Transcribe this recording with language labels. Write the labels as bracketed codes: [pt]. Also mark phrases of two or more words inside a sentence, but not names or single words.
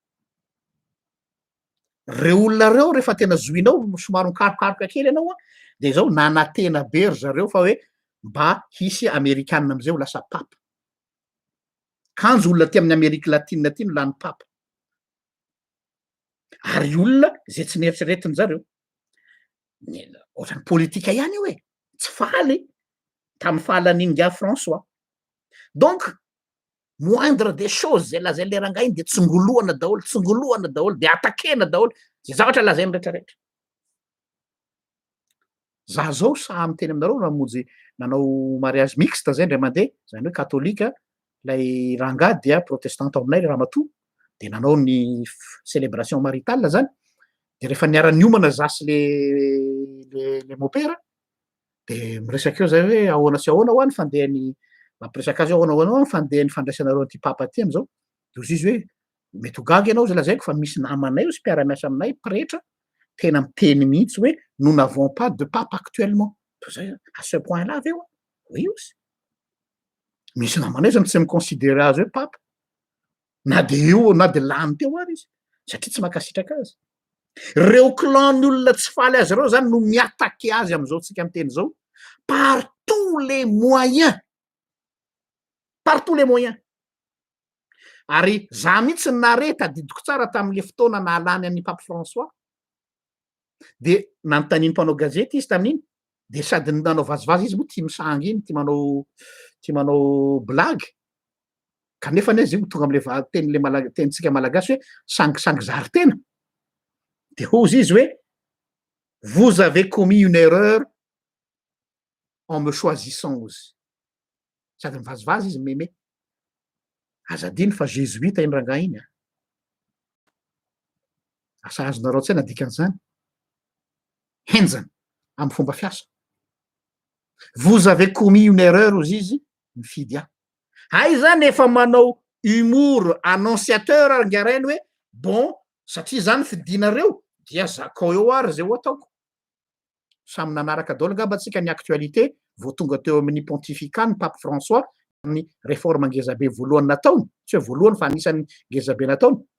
[mg] Reo olona reo rehefa tena zoinao somary mikarokaroka kely ianao de zao nanantena be ry zareo fa hoe mba hisy amerikanina am'izay ho lasa papa. Kanjo olona ty amin'ny Amerika Latine ty no lany papa. Ary olona zay tsy nieritreretiny zareo. Ohatran'ny politika ihany io tsy faly tamin'ny fahalan'iny François. Donc [fr] moindre des choses [mg] zay lazainy le rangahy iny de tsingoloana daholo de atakena daholo zay zavatra lazainy rehetrarehetra. Za zao saha miteny aminareo namonjy nanao [fr] mariage mixte [mg] zay indray mandeha, zany hoe katolika lay rangahy dia protestante ao aminay le ramatoa, de nanao ny [fr] célébration maritale [mg] zany. De rehefa niara-niomana zasy le mopera de miresaka eo zay hoe ahoana sy ahoana ho any fandehany mampiresaka azy ahoana fandehan'ny fandraisanareo ty papa ty am'zao. De ozy izy hoe mety ho gaga ianao zay lazaiko fa misy namanay sy mpiara-miasa aminay pretra tena miteny mihitsy hoe [fr] nous n'avons pas de pape actuellement. Zay à ce point là aveo oui aussi. [mg] Misy namanay zany tsy miconsidérer azy hoe papa. Na de io na de lany teo ary izy satria tsy mankasitraka azy. Reo clan-ny olona tsy faly azy reo zany no miatake azy am'izao tsika miteny zao [fr] par tous les moyens. Par tous les moyens. [mg] Ary za mihitsy nare tadidiko tsara tamin'le fotoana nahalany an'ny Pape François de nanontaniany mpanao gazety izy tamin'iny de sady nanao vazivazy izy moa tia misangy iny tia manao blague kanefa izy io tonga am'le teny tenitsika malagasy hoe sangisangy zary tena. De hozy izy hoe [fr] vous avez commis une erreur en me choisissant ozy. [mg] Sady mivazivazy izy meme. Azadiny fa jésuita iny rangahy iny asa azonareo tsaina dikan'izany. Henjana amin'ny fomba fiasa. [fr] Vous avez commis une erreur [mg] ozy izy mifidy ahy. Ay zany efa manao [fr] humour annonciateur [mg] angarainy hoe bon satria zany fidinareo dia zakao eo ary zay ho ataoko. Samy nanaraka daholo angamba tsika ny actualité vao tonga teo amin'ny pontificat ny Pape François ny réforme ngezabe voalohany nataony, tsy hoe voalohany fa anisan'ny ngezabe nataony.